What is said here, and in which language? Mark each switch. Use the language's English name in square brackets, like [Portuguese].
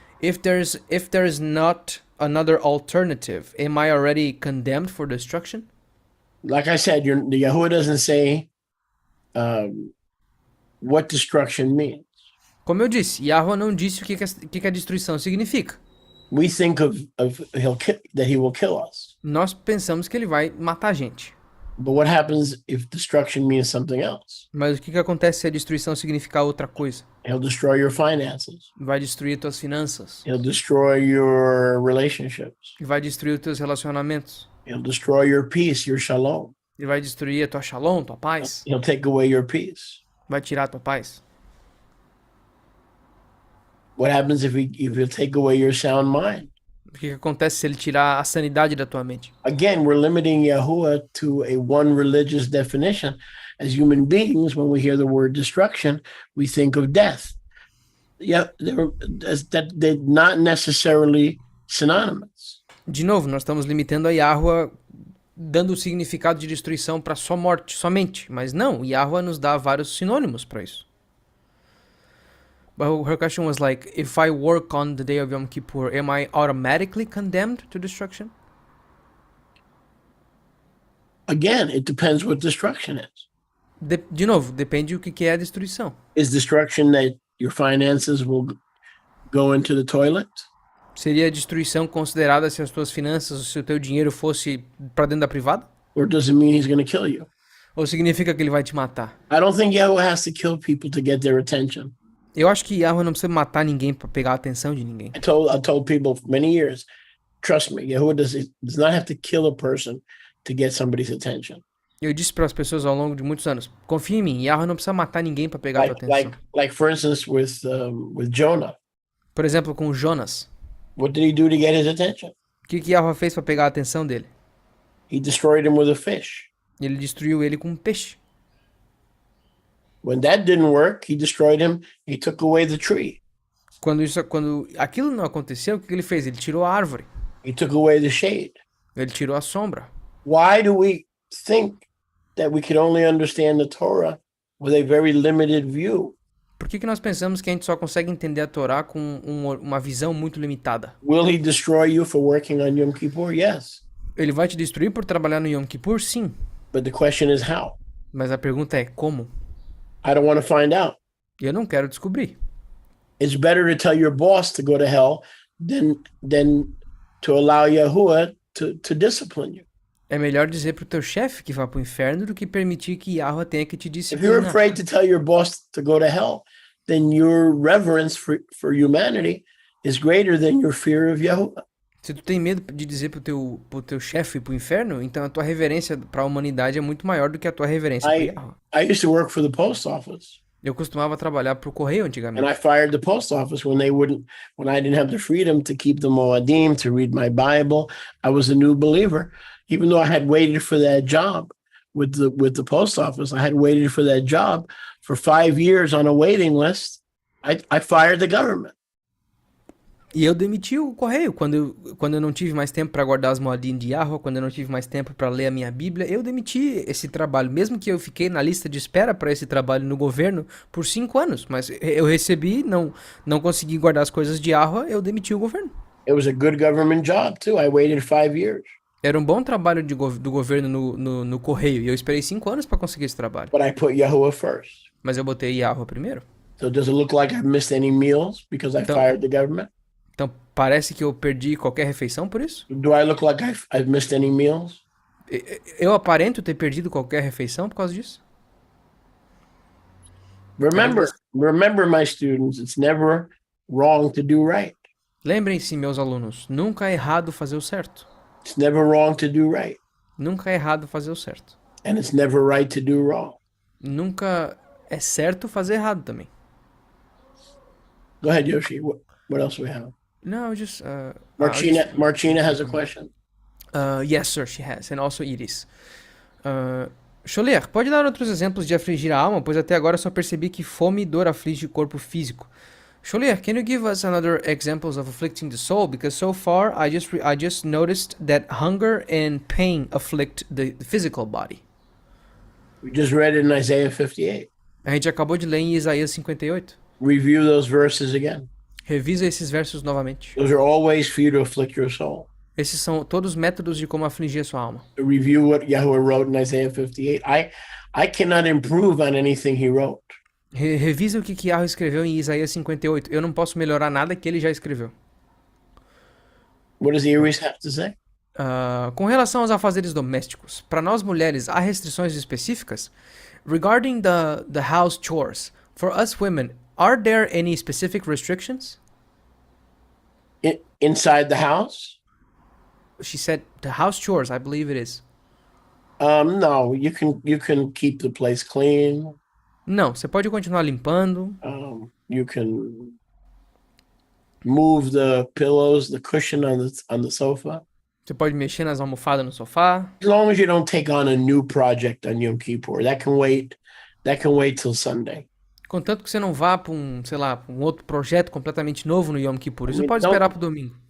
[English] If there's not another alternative, am I already condemned for destruction? Like I said, the Yahuwah doesn't say what destruction means. [Portuguese] Como eu disse, Yahweh não disse o que a destruição significa. [English] We think that he will kill us. [Portuguese] Nós pensamos que ele vai matar a gente. [English] But what happens if destruction means something else? [Portuguese] Mas o que acontece se a destruição significar outra coisa? [English] He'll destroy your finances. [Portuguese] Vai destruir tuas finanças. [English] He'll destroy your relationships. [Portuguese] Vai destruir os teus relacionamentos. [English] He'll destroy your peace, your shalom. [Portuguese] Ele vai destruir a tua shalom, tua paz. [English] He'll take away your peace. [Portuguese] Vai tirar a tua paz. [English] What happens if he'll take away your sound mind? [Portuguese] O que acontece se ele tirar a sanidade da tua mente? [English] Again, we're limiting Yahuwah to a one religious definition. As human beings, when we hear the word destruction, we think of death. Yeah, they're not necessarily synonymous. [Portuguese] De novo, nós estamos limitando a Yahweh, dando o significado de destruição para só morte, somente. Mas não, Yahweh nos dá vários sinônimos para isso. [English] But her question was like, if I work on the day of Yom Kippur, am I automatically condemned to destruction? Again, it depends what destruction is. [Portuguese] De novo, depende do que é a destruição. [English] Is destruction that your finances will go into the toilet? [Portuguese] Seria a destruição considerada se as tuas finanças, se o teu dinheiro fosse para dentro da privada? [English] Or does it mean he's going to kill you? [Portuguese] Ou significa que ele vai te matar? [English] I don't think Yahweh has to kill people to get their attention. [Portuguese] Eu acho que Yahweh não precisa matar ninguém para pegar a atenção de ninguém. [English] I told people for many years, trust me, Yahuwah does not have to kill a person to get somebody's attention. [Portuguese] Eu disse para as pessoas ao longo de muitos anos, confia em mim, Yahweh não precisa matar ninguém para pegar a tua atenção. [English] Like for instance, with Jonah, [Portuguese] Por exemplo, com Jonas. [English] what did he do to get his attention? [Portuguese] O que Yahweh fez para pegar a atenção dele? [English] He destroyed him with a fish. [Portuguese] Ele destruiu ele com um peixe. [English] When that didn't work, he destroyed him. He took away the tree. [Portuguese] Quando aquilo não aconteceu, o que ele fez? Ele tirou a árvore. [English] He took away the shade. [Portuguese] Ele tirou a sombra. [English] Why do we think that we can only understand the Torah with a very limited view? [Portuguese] Por que nós pensamos que a gente só consegue entender a Torá com uma visão muito limitada? [English] Will he destroy you for working on Yom Kippur? Yes. [Portuguese] Ele vai te destruir por trabalhar no Yom Kippur? Sim. [English] But the question is how? [Portuguese] Mas a pergunta é como? [English] I don't want to find out. [Portuguese] Eu não quero descobrir. [English] It's better to tell your boss to go to hell than to allow Yahuwah to discipline you. [Portuguese] É melhor dizer pro teu chefe que vá pro inferno do que permitir que Yahweh tenha que te [English] If you're [Portuguese] disciplinar. [English] afraid to tell your boss to go to hell, then your reverence for humanity is greater than your fear of Yahuwah. [Portuguese] Se tu tem medo de dizer pro teu chefe ir pro inferno, então a tua reverência para a humanidade é muito maior do que a tua reverência para Yahweh. [English] I used to work for the post office, [Portuguese] Eu costumava trabalhar pro correio [English] and [Portuguese] antigamente. [English] I fired the post office when I didn't have the freedom to keep the Moadim, to read my Bible. I was a new believer, even though I had waited for that job with the post office. I had waited for that job for 5 years on a waiting list. I fired the government. [Portuguese] E eu demiti o correio quando eu não tive mais tempo para guardar as moedinhas de Yahweh, quando eu não tive mais tempo para ler a minha Bíblia, eu demiti esse trabalho, mesmo que eu fiquei na lista de espera para esse trabalho no governo por 5 anos, mas eu recebi, não consegui guardar as coisas de Yahweh, eu demiti o governo. [English] It was a good government job too. I waited 5 years. [Portuguese] Era um bom trabalho do governo no correio, e eu esperei 5 anos para conseguir esse trabalho. [English] But I put Yahuwah first. [Portuguese] Mas eu botei Yahweh primeiro. [English] So does it look like I've missed any meals because I fired the government? [Portuguese] Então parece que eu perdi qualquer refeição por isso? [English] Do I look like I've missed any meals? [Portuguese] Eu aparento ter perdido qualquer refeição por causa disso? [English] Remember, my students, it's never wrong to do right. [Portuguese] Lembrem-se, meus alunos, nunca é errado fazer o certo. [English] It's never wrong to do right. [Portuguese] Nunca é errado fazer o certo. [English] And it's never right to do wrong. [Portuguese] Nunca é certo fazer errado também. [English] Go ahead, Yoshi. What else do we have? No, just Martina has a question. Yes, sir, she has, and also Iris. [Portuguese] Scholler, pode dar outros exemplos de afligir a alma, pois até agora só percebi que fome e dor aflige o corpo físico. [English] Scholler, can you give us another examples of afflicting the soul? Because so far I just noticed that hunger and pain afflict the physical body. We just read it in Isaiah 58. [Portuguese] A gente acabou de ler em Isaías 58. [English] Review those verses again. [Portuguese] Revisa esses versos novamente. [English] Those are all ways for you to afflict your soul. [Portuguese] Esses são todos métodos de como afligir a sua alma. [English] Review what Yahuwah wrote in Isaiah 58. I cannot improve on anything he wrote. [Portuguese] Revisa o que Yahweh escreveu em Isaías 58. Eu não posso melhorar nada que ele já escreveu. [English] What does Iris have to say? [Portuguese] Com relação aos afazeres domésticos, para nós mulheres há restrições específicas? [English] Regarding the house chores, for us women, are there any specific restrictions? Inside the house? She said the house chores, I believe it is. No, you can keep the place clean. [Portuguese] Não, você pode continuar limpando. [English] You can move the pillows, the cushion on the sofa. [Portuguese] Você pode mexer nas almofadas no sofá. [English] As long as you don't take on a new project on Yom Kippur, that can wait till Sunday. [Portuguese] Contanto que você não vá para um outro projeto completamente novo no Yom Kippur. Isso pode esperar para o domingo.